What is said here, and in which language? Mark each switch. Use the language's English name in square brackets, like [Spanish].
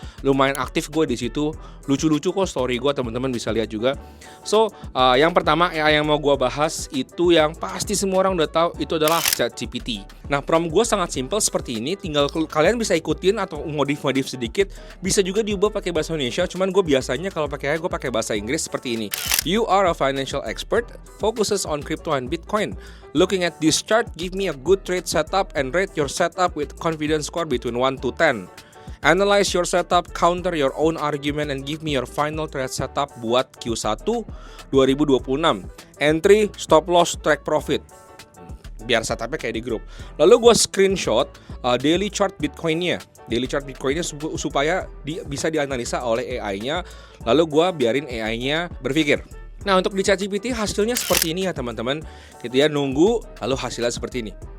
[Indonesian] Lumayan aktif gue di situ. Lucu-lucu kok story gue, teman-teman bisa lihat juga. Yang pertama AI yang mau gue bahas itu yang pasti semua orang udah tahu, itu adalah ChatGPT. Nah prompt gue sangat simple seperti ini. Tinggal kalian bisa ikutin atau modif sedikit. Bisa juga diubah pakai bahasa Indonesia. Cuman gue biasanya kalau pakai AI gue pakai bahasa Inggris seperti ini. [English] You are a financial expert, focuses on crypto and Bitcoin. Looking at this chart, give me a good trade setup and rate your setup with confidence score between 1 to 10. Analyze your setup, counter your own argument, and give me your final trade setup [Indonesian] buat [English] Q1 2026. Entry, stop loss, track profit. [Indonesian] Biar setupnya kayak di grup. Lalu gue screenshot daily chart Bitcoinnya supaya bisa dianalisa oleh AI-nya. Lalu gue biarin AI-nya berpikir. Nah untuk di ChatGPT hasilnya seperti ini ya teman-teman. Gitu ya, nunggu lalu hasilnya seperti ini.